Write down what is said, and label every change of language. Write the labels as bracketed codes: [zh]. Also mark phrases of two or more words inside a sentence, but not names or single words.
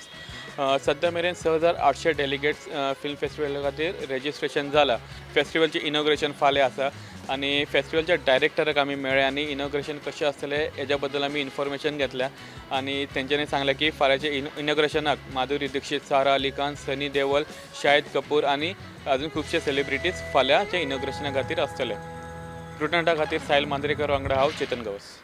[kok] सध्या मेरेन 6,800 डेलिगेट्स [en] film festival [kok] खातीर रजिस्ट्रेशन जाला. फेस्टिवलचे इनॉग्रेशन फाल्यां आसा आणि फेस्टिवलच्या डायरेक्टराक आमी मेळ्ळे आणि इनॉग्रेशन कशें आसतलें हेज्या बद्दल आमी इन्फॉर्मेशन घेतल्या आणि तेंच्यांनी सांगलें की फाल्यांच्या इनॉग्रेशनाक माधुरी दीक्षित, सारा अली खान, सनी देओल, शाहिद कपूर आणि अजून खुबशे सेलिब्रिटीज फाल्यांच्या इनॉग्रेशना खातीर आसतले. प्रुटंटा खातीर साहिल मांद्रेकर वांगडा हांव चेतन गावस.